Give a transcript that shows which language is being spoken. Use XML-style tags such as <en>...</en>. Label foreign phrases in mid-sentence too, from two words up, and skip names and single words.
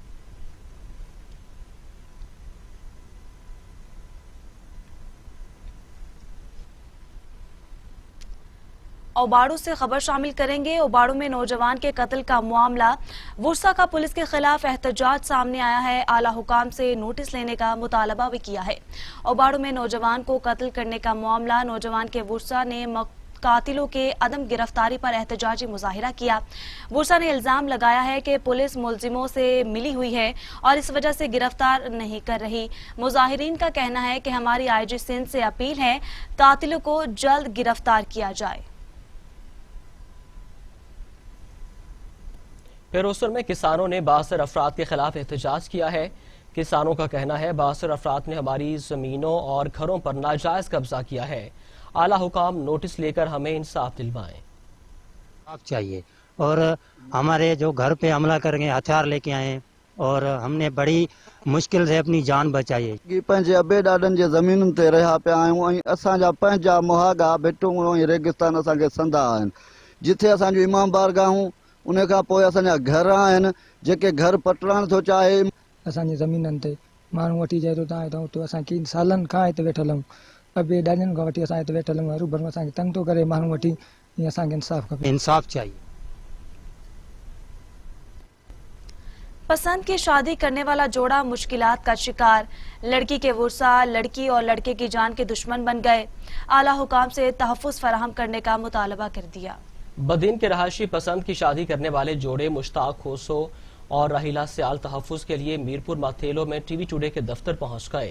<ur>اوباڑو سے خبر شامل کریں گے. اوباڑو میں نوجوان کے قتل کا معاملہ۔ ورثہ کا پولیس کے خلاف احتجاج سامنے آیا ہے. اعلیٰ حکام سے نوٹس لینے کا مطالبہ بھی کیا ہے. اوباڑو میں نوجوان کو قتل کرنے کا معاملہ. نوجوان کے ورثہ نے قاتلوں کے عدم گرفتاری پر احتجاجی مظاہرہ کیا۔ ورثہ نے الزام لگایا ہے کہ پولیس ملزموں سے ملی ہوئی ہے اور اس وجہ سے گرفتار نہیں کر رہی۔ مظاہرین کا کہنا ہے کہ ہماری آئی جی سندھ سے اپیل ہے قاتلوں کو جلد گرفتار کیا جائے۔ پیروسر میں کسانوں نے 62 افراد کے خلاف احتجاج کیا ہے۔ کسانوں کا کہنا ہے 62 افراد نے ہماری زمینوں اور گھروں پر ناجائز قبضہ کیا ہے۔ اعلیٰ حکام نوٹس لے کر ہمیں انصاف دلوائیں۔ انصاف چاہیے اور ہمارے جو گھر پہ حملہ کر گئے ہتھیار لے کے آئے اور ہم نے بڑی مشکل سے اپنی جان بچائی ہے۔</ur> <sd>पंहिंजे अबे ॾाॾनि जे ज़मीनुनि ते रहिया पिया आहियूं ऐं असांजा पंहिंजा मुहागा भिटूं ऐं रेगिस्तान असांखे संदा आहिनि। जिथे असांजूं इमाम बारगाहूं उन खां पोइ असांजा घर आहिनि जेके घर पटणु थो चाहे। असांजी ज़मीननि ते माण्हू वठी जाइ थो तव्हां हितां उते असां केॾी सालनि खां हिते वेठल आहियूं। अबे ॾाॾनि खां वठी असां हिते वेठल आहियूं। रूबरू असांखे तंग थो करे माण्हू वठी। ईअं असांखे इंसाफ़ खपे।</sd> <ur>انصاف چاہیے. پسند کی شادی کرنے والا جوڑا مشکلات کا شکار، لڑکی کے ورثہ لڑکی اور لڑکے کی جان کے دشمن بن گئے، اعلیٰ حکام سے تحفظ فراہم کرنے کا مطالبہ کر دیا۔ بدین کے رہائشی پسند کی شادی کرنے والے جوڑے مشتاق کھوسو اور راہیلہ سیال تحفظ کے لیے میرپور ماتھیلو میں ٹی وی ٹوڈے کے دفتر پہنچ گئے۔</ur>